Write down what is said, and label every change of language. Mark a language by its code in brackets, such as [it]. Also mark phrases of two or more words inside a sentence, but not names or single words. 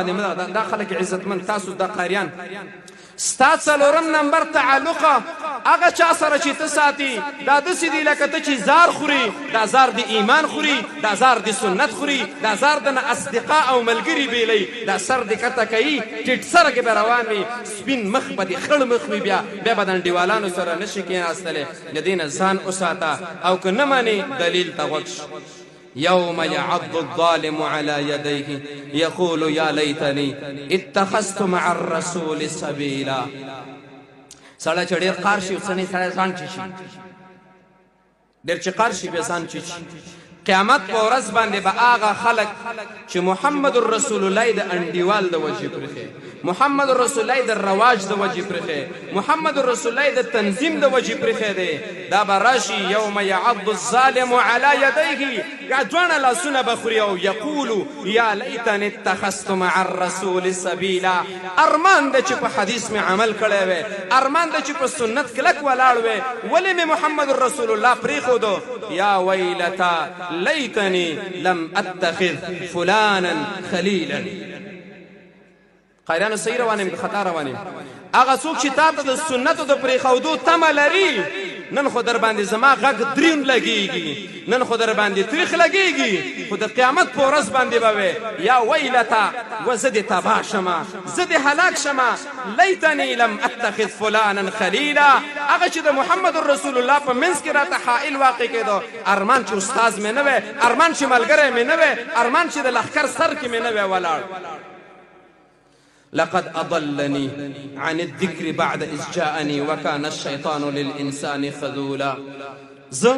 [ps] باندې دا خلک عزتمند تاسو دا قاریان ستا څلورم نمبر تعلقه هغه چا سره چې ته ساتي دا داسې دي لکه ته چې زار خوري، دا زار د ایمان خوري، دا زار د سنت خوري، دا زار د نه اصدقا او ملګري بیلی، دا سر د کته کوي ټیټ سره کې به روان وي، سپین مخ به د خړ مخ وي، بیا به د انډیوالانو سره نشي کېناستلی. د دې نه ځان وساته او که نه منې دلیل ته غوږ شه. [ar] يوم يعض الظالم على يديه يقول يا ليتني اتخذت مع الرسول سبيلا. [ps] سړی چې ډېر قار شي اوسنی سړی ځان چیچي، ډېر چې قار شي بیا ځان چیچي. قیامت په ورځ باندې به هغه خلک چې محمد رسول الله د انډیوال د وجې پرېښی، محمد رسول الله د رواج د وجې پرېښی، محمد رسول الله د تنظیم د وجې پرېښی دی، دا به راشي [ar] یوم یعض الظالم علی یدیه، [ps] یا دواړه لاسونه به خوري او [ar] یقولو یا لیتنی اتخذت مع الرسول سبیلا. [ps] ارمان دی چې په حدیث مې عمل کړی وی، ارمان دی چې په سنت کلک ولاړ وی، ولې مې محمد رسول الله پرېښودو. [ar] یا ویلتا لیتنی لم اتخذ فلانا خلیلا. [ps] قاریانو صحیح روان یم که خطا روان یم؟ هغه څوک چې تا ته د سنتو د پرېښودو تمه لري نن خو در باندې زما غږ دریون لګېږي، نن خو در باندې تریخ لګېږي، خو د قیامت په ورځ باندې به وې [ar] یا ویلتا [ps] و زه دې تباه شمه، زه دې هلاک شمه. [ar] لیتنی لم اتخذ فلانا خلیلا. [ps] هغه چې د محمد رسول الله په منځ کې راته حائل واقع کېدو، ارمان چې استاذ مې نه وی، ارمان چې ملګری مې نه وی، ارمان چې د لښکر سر کې مې نه وی ولاړ. [ar] لقد أضلني عن الذكر بعد إذ جاءني وكان الشيطان للإنسان خذولا.